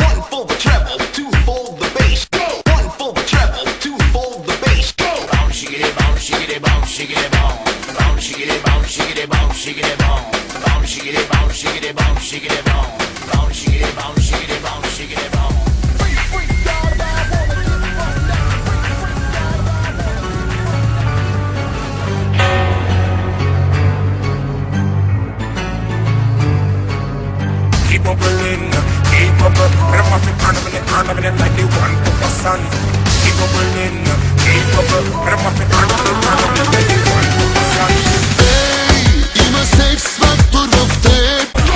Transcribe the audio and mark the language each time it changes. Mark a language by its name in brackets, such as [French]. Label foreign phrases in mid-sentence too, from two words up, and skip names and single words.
[English] for the treble, two for the bass. Go. One for the treble, two for the bass. Go. Bounce, shiggity, bounce, shiggity, bounce, shiggity, bounce. Bounce, shiggity, bounce, shiggity, bounce, shiggity, bounce. Bounce, shiggity, bounce, shiggity, bounce, shiggity, bounce. Bounce, shiggity, bounce, shiggity, bounce, shiggity, bounce. Keep on brilliant, keep on brilliant. But I'm off and on them like they want for the sun. Keep on brilliant, keep on brilliant. But I'm off and on them like they want for the sun. [Bulgarian] Има секс фактор в теб.